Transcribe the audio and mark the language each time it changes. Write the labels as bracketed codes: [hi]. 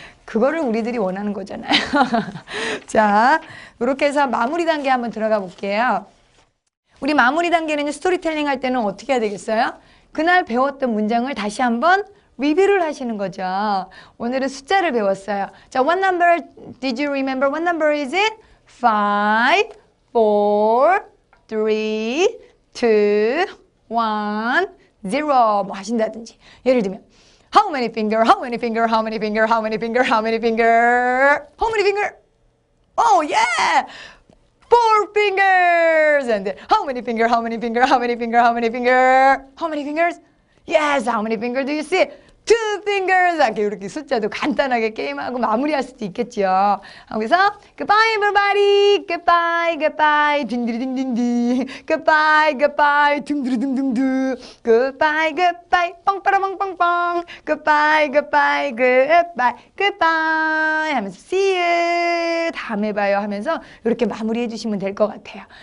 [ko] 그거를 우리들이 원하는 거잖아요. 자, 이렇게 해서 마무리 단계 한번 들어가 볼게요. 우리 마무리 단계는 스토리텔링 할 때는 어떻게 해야 되겠어요? 그날 배웠던 문장을 다시 한번 리뷰를 하시는 거죠. 오늘은 숫자를 배웠어요. [en] 자, what number did you remember? What number is it? 5, 4, 3, 2, 1, 0 [ko] 뭐 하신다든지. 예를 들면 [en] How many finger? How many finger? How many finger? How many finger? How many finger? How many finger? Oh yeah! 4 fingers! And then, how many finger? How many finger? How many finger? How many finger? How many fingers? Yes, how many fingers do you see? 2 fingers! [ko] 이렇게 숫자도 간단하게 게임하고 마무리할 수도 있겠죠. 그래서 [en] goodbye everybody, goodbye, goodbye, [ko] 딩디리딩딩딩, goodbye, goodbye, 둥두루둥둥두, goodbye, goodbye, 뻥빠라뻥뻥뻥, goodbye, goodbye, goodbye, goodbye 하면서 [en] see you, [ko] 다음에 봐요 하면서 이렇게 마무리해 주시면 될 것 같아요.